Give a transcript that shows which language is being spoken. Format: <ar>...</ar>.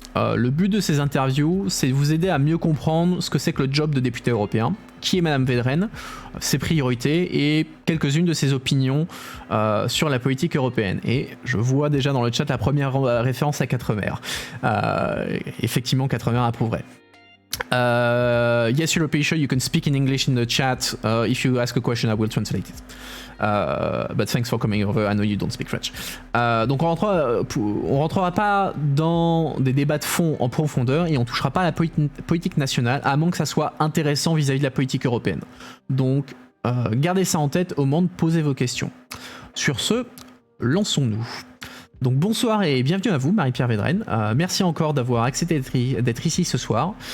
<fr>Le but de ces interviews, c'est de vous aider à mieux comprendre ce que c'est que le job de député européen, qui est Madame Védrenne, ses priorités et quelques-unes de ses opinions sur la politique européenne. Et je vois déjà dans le chat la première référence à Quatremer. Effectivement, Quatremer approuverait.</fr> <en>Yes, European Show, you can speak in English in the chat. If you ask a question, I will translate it. But thanks for coming over. I know you don't speak French.</en> <fr>Donc on rentrera pas dans des débats de fond en profondeur et on touchera pas à la politique nationale, à moins que ça soit intéressant vis-à-vis de la politique européenne. Donc gardez ça en tête au moment de poser vos questions. Sur ce, lançons-nous. Donc bonsoir et bienvenue à vous Marie-Pierre Védrenne, merci encore d'avoir accepté d'être ici ce soir.</fr>